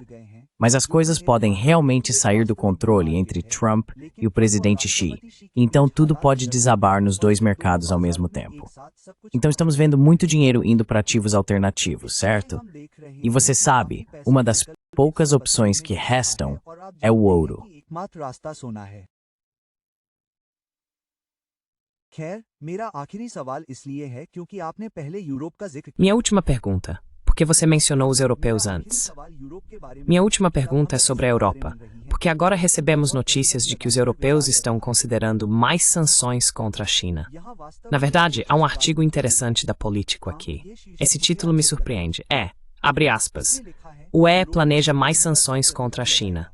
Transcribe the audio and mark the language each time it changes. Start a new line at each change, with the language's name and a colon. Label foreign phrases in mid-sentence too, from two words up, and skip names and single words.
Portuguese: Mas as coisas podem realmente sair do controle entre Trump e o presidente Xi, então tudo pode desabar nos dois mercados ao mesmo tempo. Então estamos vendo muito dinheiro indo para ativos alternativos, certo? E você sabe, uma das poucas opções que restam é o ouro.
Hindi: खैर, मेरा आखिरी सवाल इसलिए है क्योंकि आपने पहले यूरोप का जिक्र
Portuguese: Minha última pergunta. Porque você mencionou os europeus antes. Minha última pergunta é sobre a Europa, porque agora recebemos notícias de que os europeus estão considerando mais sanções contra a China. Na verdade, há um artigo interessante da Político aqui. Esse título me surpreende. Abre aspas, o UE planeja mais sanções contra a China.